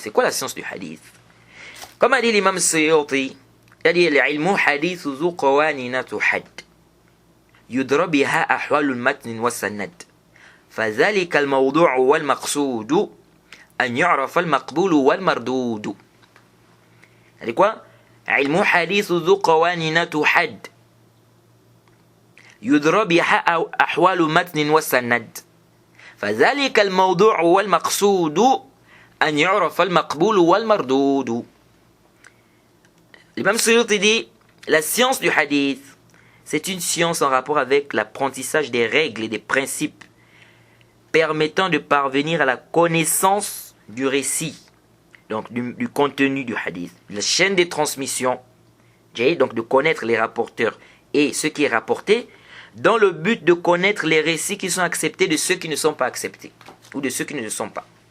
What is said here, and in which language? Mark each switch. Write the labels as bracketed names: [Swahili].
[French] C'est quoi la science du hadith? Comme a dit l'imam Suyuti, il a dit [Arabic] l'ilmu hadith zu qawanina tuhad yudra biha ahwal al-matn wa sanad فذلك الموضوع والمقصود أن يعرف المقبول والمردود. [French] C'est quoi? [Arabic] علم حديث ذو قوانين تحد يدرى بها أحوال متن والسند فذلك الموضوع والمقصود أن يعرف المقبول والمردود. [French] L'imam Suyuti dit, la science du hadith, c'est une science en rapport avec l'apprentissage des règles et des principes permettant de parvenir à la connaissance du récit, donc du contenu du hadith, la chaîne des transmissions, donc de connaître les rapporteurs et ce qui est rapporté, dans le but de connaître les récits qui sont acceptés de ceux qui ne sont pas acceptés, ou de ceux qui ne le sont pas.